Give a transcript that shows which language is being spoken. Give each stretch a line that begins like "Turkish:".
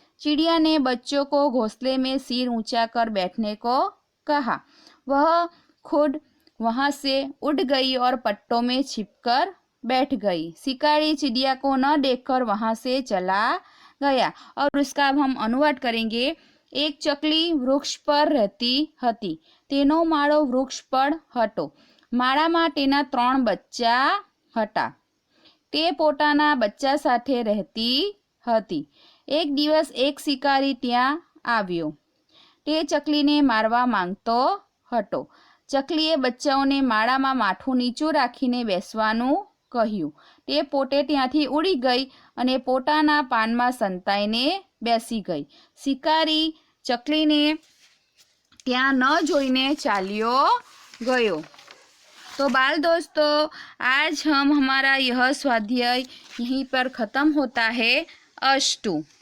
Hindi: चिड़िया ने बच्चों को घोंसले में सिर ऊंचा कर बैठने को कहा। वह खुद वहां से उड़ गई और पट्टों में छिपकर बैठ गई। शिकारी चिड़िया को न देखकर वहां से चला गया। और उसका हम अनुवाद करेंगे। एक चकली वृक्ष पर रहती
Gujarati: હતી, તેનો માળો વૃક્ષ પર હતો। માળામાં તેના 3 બચ્ચા હતા। તે પોતાના બચ્ચા સાથે રહેતી હતી। એક દિવસ એક શિકારી ત્યાં આવ્યો। તે ચકલીને મારવા માંગતો હતો। ચકલીએ બચ્ચાઓને માળામાં માથું નીચું રાખીને બેસવાનું કહ્યું। તે પોતે ત્યાંથી ઉડી ગઈ અને પોતાના પાનમાં સંતાઈને બેસી ગઈ। શિકારી ચકલીને ત્યાં ન જોઈને ચાલ્યો गयो।
Hindi: तो बाल दोस्तों, आज हमारा यह स्वाध्याय यहीं पर ख़त्म होता है। अस्तु।